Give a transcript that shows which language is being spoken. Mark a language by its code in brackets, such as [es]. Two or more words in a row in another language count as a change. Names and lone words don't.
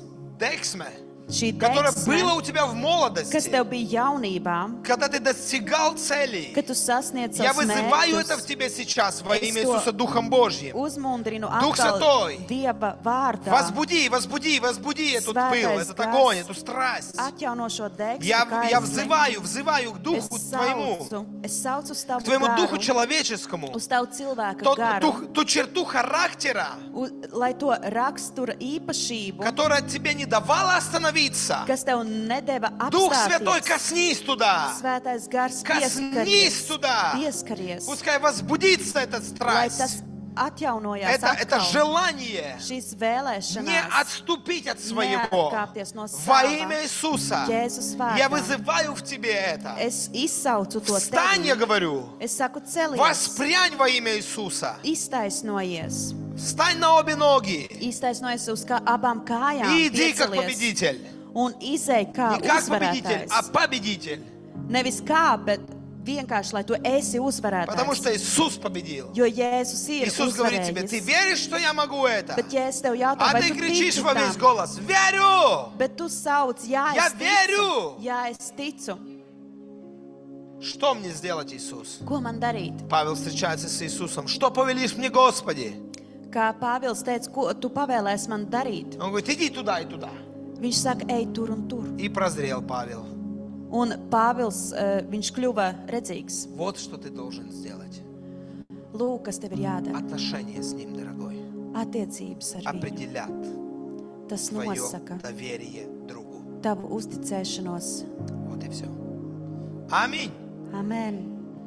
[ru] дексме, [lv] šī [ru] которое [lv] deksme, [ru] было у тебя в [lv] kas [ru] молодости, [lv] tev bija jaunībā, [ru] когда ты достигал целей. [lv] kad tu sasniedz [ru] Я [lv] savus [ru] вызываю это в [lv] mērķus, [ru] тебе сейчас во [lv] Es [ru] имя [lv] to [ru] Иисуса Духом Божьим. [lv] uzmundrinu [ru] Дух [lv] atkal [ru] Святой. [lv] Dieva vārdā. [ru] Возбуди этот пыл, [lv] Svētais [ru] этот огонь, [lv] gars [ru] эту страсть. [lv] Atjauno šo deksmu, [ru] Я [lv] kaisli. [ru] взываю к Духу твоему, [lv] Es saucu uz tavu [ru] к твоему Духу [lv] garu, [ru] человеческому, [lv] uz tavu cilvēka garu, [ru] ту черту характера, [lv] lai to rakstura īpašību, [ru] которая тебе не давала остановиться. [lv] kas tev nedēva [ru] Дух Святой, [lv] apstāties. [ru] коснись туда. [lv] Svētais gars [ru] Коснись туда. [lv] pieskaries, [ru] Пускай возбудится эта [lv] lai tas [ru] страсть. [lv] atjaunojās [ru] Это [lv] atkal. [ru] желание [lv] Šīs [ru] не [lv] vēlēšanās [ru] отступить от своего. [lv] neatkāpties no [ru] Во [lv] sava. [ru] имя Иисуса [lv] Jēzus [ru] я [lv] vārdā. [ru] вызываю в тебе это. [lv] Es izsaucu to [ru] Встань, я [lv] tevi. [ru] говорю. [lv] Es saku, celies, [ru] Воспрянь во имя Иисуса. iztaisnojies. Встань на обе ноги. [lv] Iztaisnojies uz abām kājām. [ru] И иди как [lv] piecelies [ru] победитель. [lv] Un izej kā [ru] Не как победитель, а [lv] uzvarētājs. [ru] победитель. [lv] Nevis kā, bet vienkārši, lai tu esi [ru] Потому что [lv] uzvarētājs. [ru] Иисус победил. [lv] Jo Jēzus ir [ru] Иисус говорит тебе, ты [lv] uzvarējis. [ru] веришь, что я могу это? [lv] Bet ja es tev jautāju, [ru] А [lv] vai [ru] ты [lv] tu [ru] кричишь [lv] tici [ru] во весь [lv] tam? [ru] голос, верю! [lv] Bet tu sauc, jā, [ru] Я [lv] es ticu. [ru] верю. [lv] Jā, es ticu. [ru] Что мне сделать, Иисус? [lv] Ko man darīt? [ru] Павел встречается с Иисусом. Что повелишь мне, Господи? [lv] Kā Pāvils teica, ko tu pavēlēsi man darīt? [ru] Он говорит, иди туда и туда. [lv] Viņš saka, ej tur un tur. [ru] И прозрел Павел. [lv] Un Pāvils, viņš kļuva redzīgs. [ru] Вот что ты должен сделать. [lv] Lūk, kas tev ir jādara. [ru] Отношения с Ним, дорогой, [lv] Attiecības ar viņu. [ru] определят [lv] Tas [ru] твое [lv] nosaka [ru] доверие другу. [lv] tavu uzticēšanos. [ru] Вот и все. Аминь. [lv] Amen.